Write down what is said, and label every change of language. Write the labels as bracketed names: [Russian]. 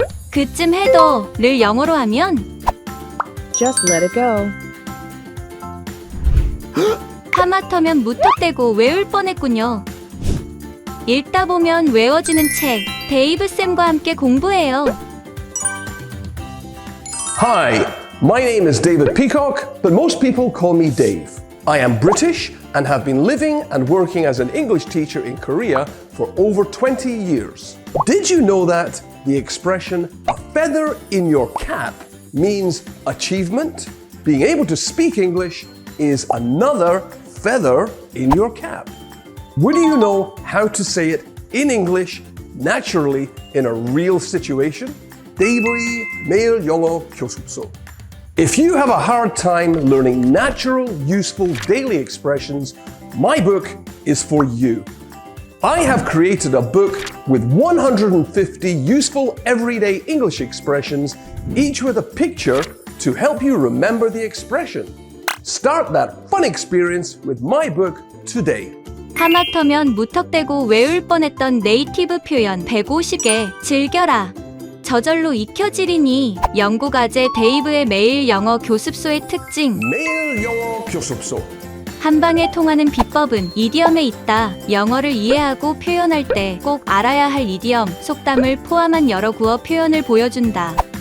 [Korean] 그쯤 해도를 영어로 하면 [English] Just let it go. [Korean] 하마터면 무턱대고 외울 뻔했군요. 읽다 보면 외워지는 책, 데이브 쌤과 함께 공부해요. [English] Hi, my name is David Peacock, but most people call me Dave. I am British and have been living and working as an English teacher in Korea for over 20 years. Did you know that the expression "a feather in your cap" means achievement? Being able to speak English is another feather in your cap. Would you know how to say it in English naturally in a real situation? [Korean] 데이브의 매일 영어 교습소. [English] If you have a hard time learning natural, useful daily expressions, my book is for you. I have created a book with 150 useful everyday English expressions, each with a picture to help you remember the expression. Start that fun experience with my book today. [Korean] 하마터면 무턱대고 외울 뻔했던 네이티브 표현 150개 즐겨라. 저절로 익혀지리니 영국 아재 데이브의 매일 영어 교습소의 특징. 매일 영어 교습소. 한방에 통하는 비법은 이디엄에 있다. 영어를 이해하고 표현할 때 꼭 알아야 할 이디엄, 속담을 포함한 여러 구어 표현을 보여준다.